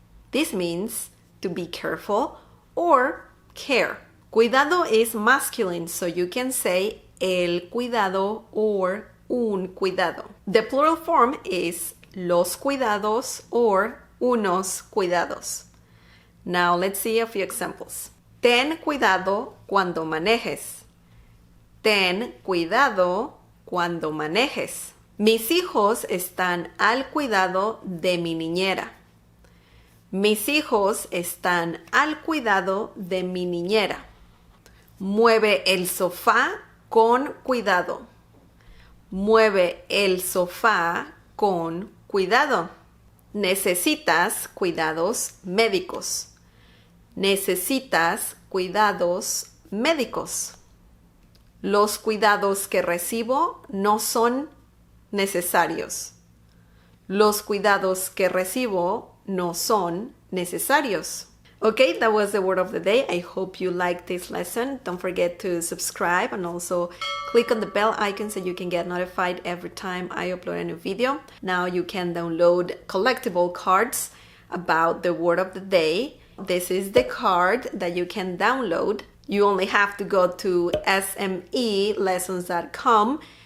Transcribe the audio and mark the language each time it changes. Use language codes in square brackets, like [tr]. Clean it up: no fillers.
[en] This means to be careful or care. Cuidado is masculine, so you can say [es] el cuidado [en] or [es] un cuidado. [en] The plural form is [es] los cuidados [en] or [es] unos cuidados. [en] Now let's see a few examples. [es] Ten cuidado cuando manejes. Ten cuidado cuando manejes. Mis hijos están al cuidado de mi niñera. Mis hijos están al cuidado de mi niñera. Mueve el sofá con cuidado. Mueve el sofá con cuidado. Necesitas cuidados médicos. Necesitas cuidados médicos. Los cuidados que recibo no son necesarios. Los cuidados que recibo no son necesarios. [en] Okay, that was the word of the day. I hope you liked this lesson. Don't forget to subscribe and also click on the bell icon so you can get notified every time I upload a new video. Now you can download collectible cards about the word of the day. This is the card that you can download. You only have to go to smelessons.com.